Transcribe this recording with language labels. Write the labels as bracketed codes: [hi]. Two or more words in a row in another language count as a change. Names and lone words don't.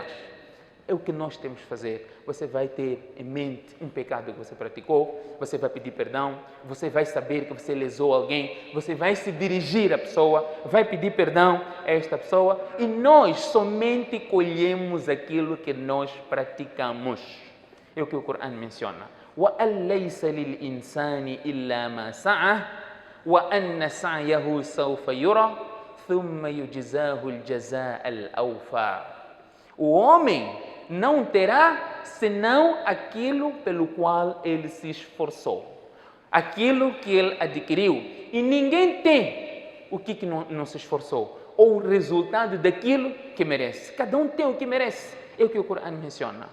[pt] É o que nós temos que fazer. Você vai ter em mente um pecado que você praticou, você vai pedir perdão, você vai saber que você lesou alguém, você vai se dirigir à pessoa, vai pedir perdão a esta pessoa e nós somente colhemos aquilo que nós praticamos. É o que o Corão menciona. [ar] وَأَنْ لَيْسَ لِلْإِنسَانِ إِلَّا مَا سَعَهُ وَأَنَّ سَعْيَهُ سَوْفَ يُرَى ثُمَّ يُجْزَاهُ الْجَزَاءَ الْأَوْفَى. [pt] O homem não terá senão aquilo pelo qual ele se esforçou, aquilo que ele adquiriu. E ninguém tem o que não se esforçou, ou o resultado daquilo que merece. Cada um tem o que merece, é o que o Corão menciona.